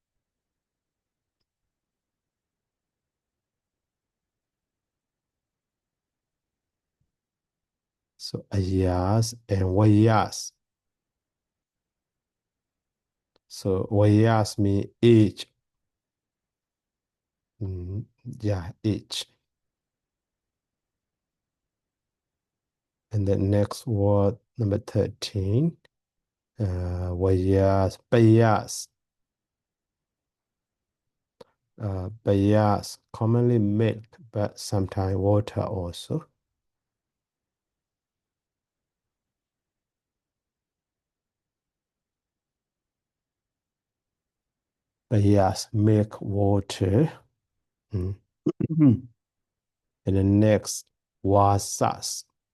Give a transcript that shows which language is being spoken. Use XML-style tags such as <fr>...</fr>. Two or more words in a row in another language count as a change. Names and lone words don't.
<en>So ayas and wayas. So wayas mean age. Yeah, age. And the next word, number 13.</en> <sa>Wayas, bayas.</sa> <en>Bayas, commonly milk, but sometimes water also. Bayas, milk, water. And the next, wasas.</en>